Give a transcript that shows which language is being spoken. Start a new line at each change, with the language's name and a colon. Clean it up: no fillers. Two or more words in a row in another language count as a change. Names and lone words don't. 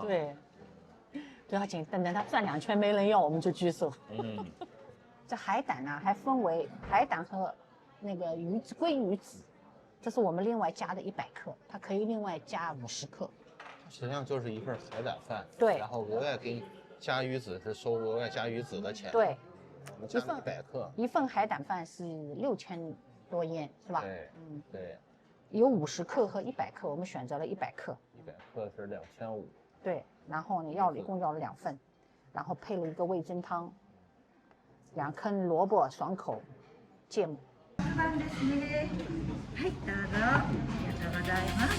Chinese: 對，不要緊，等他轉2圈沒人要，我們就舉手。這海膽呢，還分為海膽和那個魚子鮭魚子，這是我們另外加的100克，它可以另外加50克。實際上就是一份海膽飯，對，然後額外給加魚子是收額外加魚子的钱。对，我们加了100克，一份海胆饭是6000多烟，是吧？对，对。有50克和100克，我们选择了100克。 100克是2500。对，然后呢，一共要了2份，然後配了一個味噌湯，2坑蘿蔔爽口芥末。
Japanese: はい、どうぞ。ありがとうございます。